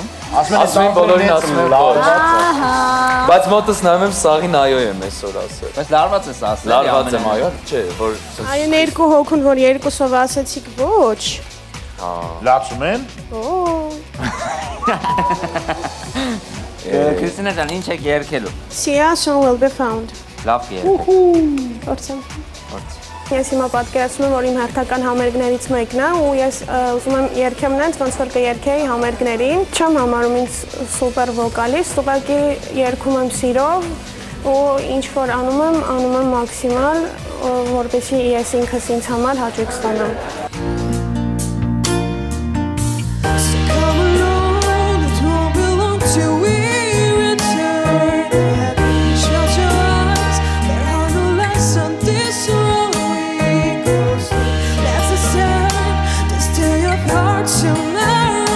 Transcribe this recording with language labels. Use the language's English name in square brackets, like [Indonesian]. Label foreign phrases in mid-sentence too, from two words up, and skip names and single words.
[Armenian] Ասում են բոլորին ասում են որ։ Բայց մոտս նայում եմ սաղին այո եմ այսօր ասել։ Բայց լարված ես ասել։ Լարված եմ այո, չէ, որ Այն երկու հոգուն, որ երկուսով ասեցիք ոչ։ Լացում են։ Օ, Քրիստինե ջան, ինչ եք երգելու։ [English] Sia song will be found։ [Armenian] Լավ երգ։ Փորձեմ։ Ես հիմա պատկերացնում եմ, որ իմ հերթական համերգներից մեկն է ու ես ուզում եմ երգեմ նենց, ոնց որ կերգեի համերգներին։ Չեմ համարում ինձ սուպեր վոկալիստ, ուղղակի երգում եմ սիրով ու ինչ որ անում եմ մաքսիմալ, որպեսզի ես ինքս ինձ համար հաճույք ստանամ։ [English] So come along, it won't be long till we return. Shut your eyes, there are no less on this road we go. Let's decide to stay apart tomorrow.